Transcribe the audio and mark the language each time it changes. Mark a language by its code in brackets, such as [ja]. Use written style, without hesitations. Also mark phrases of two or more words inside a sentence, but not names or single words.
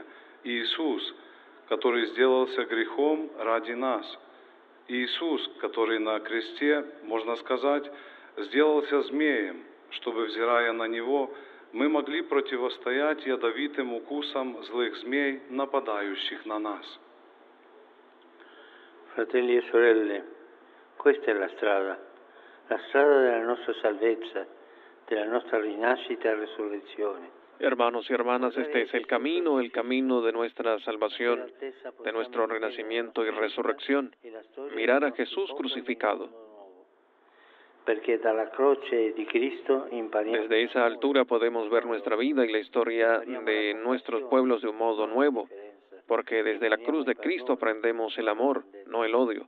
[ru] Иисус, который сделался грехом ради нас. Иисус, который на кресте, можно сказать, сделался змеем, чтобы, взирая на Него, мы могли противостоять ядовитым укусам злых змей, нападающих на нас. [it] Fratelli e sorelle, questa è la strada della nostra salvezza, della nostra rinascita e resurrezione. [es] Hermanos y hermanas, este es el camino de nuestra salvación, de nuestro renacimiento y resurrección. Mirar a Jesús crucificado. Desde esa altura podemos ver nuestra vida y la historia de nuestros pueblos de un modo nuevo, porque desde la cruz de Cristo aprendemos el amor, no el odio.